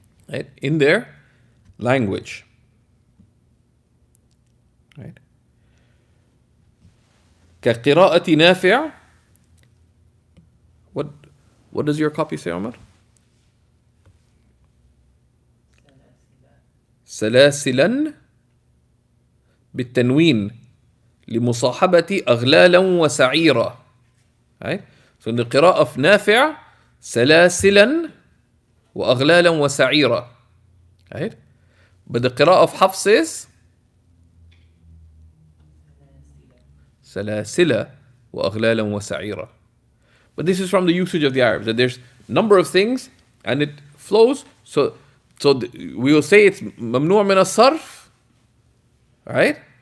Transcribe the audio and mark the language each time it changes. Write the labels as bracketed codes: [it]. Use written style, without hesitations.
[en] Right? In their language. Right? [ar] كقراءة نافع. [en] What does your copy say, Omar? [ar] سلاسلا بالتنوين لمصاحبة أغلالا وسعيرا. [en] Right? So in the [ar] قراءة [en] of [ar] نافع, سلاسلا وأغلالا وسعيرا. [en] Right? But the qira'ah of Hafs is [ar] سلاسل وأغلالا وسعيرا. [en] But this is from the usage of the Arabs, that there's a number of things and it flows. So we will say it's ممنوع من الصرف, right?